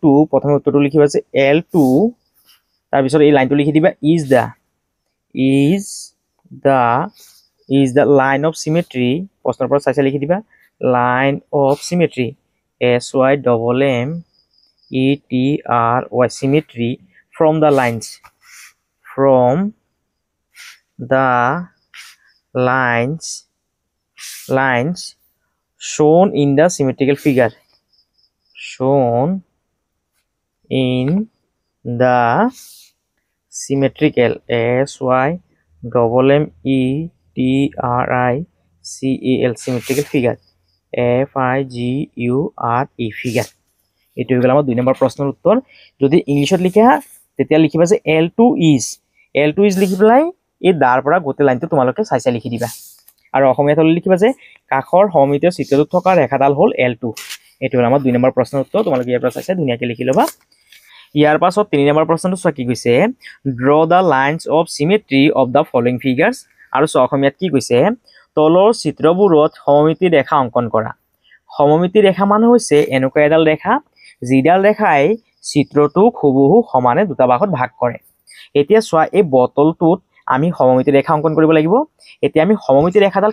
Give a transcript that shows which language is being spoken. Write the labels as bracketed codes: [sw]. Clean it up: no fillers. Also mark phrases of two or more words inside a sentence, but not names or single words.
[as] প্ৰথমে উত্তৰটো লিখিবা যে L2, তাৰপিছত এই লাইনটো লিখি দিবা [en] is the line of symmetry. [as] প্ৰশ্নৰ পৰা চাই লিখি দিবা [en] line of symmetry. SYMMETRY symmetry from the lines the lines shown in the symmetrical figure, shown in the symmetrical symmetrical symmetrical figure [as] figure এইটো হৈ গ'ল আমাৰ 2 নম্বৰ প্ৰশ্নৰ উত্তৰ যদি ইংলিছত লিখা তেতিয়া লিখিবা যে L2 is লিখি পেলাই এই দাৰ পৰা গোটেই লাইনটো তোমালোকে চাই লিখি দিবা আৰু অসমীয়াত হলে লিখিবা যে কাখৰ সমমিতীয় চিত্ৰটোত থকা ৰেখাডাল হ'ল L2 এইটো হ'ল আমাৰ 2 নম্বৰ প্ৰশ্নৰ উত্তৰ তোমালোকে ইয়াৰ পৰা চাই ধুনীয়াকৈ লিখি ল'বা ইয়াৰ পাছত 3 নম্বৰ প্ৰশ্নটো চোৱা কি কৈছে [en] draw the lines of symmetry of the following figures [as] আৰু চোৱা অসমীয়াত কি কৈছে তলৰ চিত্ৰবোৰত সমমিতি ৰেখা অংকন কৰা সমমিতি ৰেখা মানে হৈছে এনেকুৱা এডাল ৰেখা যিডাল ৰেখাই চিত্ৰটোক হুবহু সমানে দুটা ভাগত ভাগ কৰে এতিয়া চোৱা এই বটলটোত আমি সমমিতি ৰেখা অংকন কৰিব লাগিব এতিয়া আমি সমমিতি ৰেখাডাল